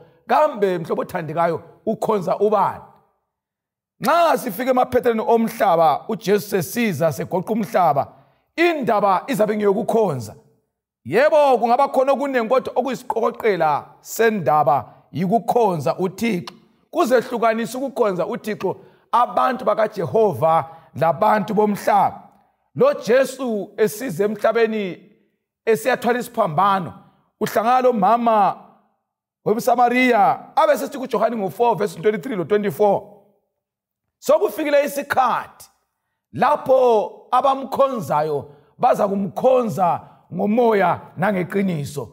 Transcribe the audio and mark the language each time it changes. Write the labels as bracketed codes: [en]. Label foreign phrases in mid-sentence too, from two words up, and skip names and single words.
[nd] Kambe mhlobo othandekayo ukhonza ubani? Nxa sifike emaphethelweni omhlaba uJesu sesiza segoqa umhlaba, indaba izabe ngeyokukhonza. Yebo kungaba khona okunengi kodwa okuyisiqokoqela sendaba yikukhonza uThixo. Kuzehlukanisa ukukhonza uThixo abantu bakaJehova labantu bomhlaba. Lo Jesu esize emhlabeni esiyathwala isiphambano, uhlangana lo mama womSamariya abesesithi kuJohane ngo4 verse 23 lo 24. Sokufikile isikhathi lapho abamkhonzayo baza kumkhonza ngomoya nangeqiniso.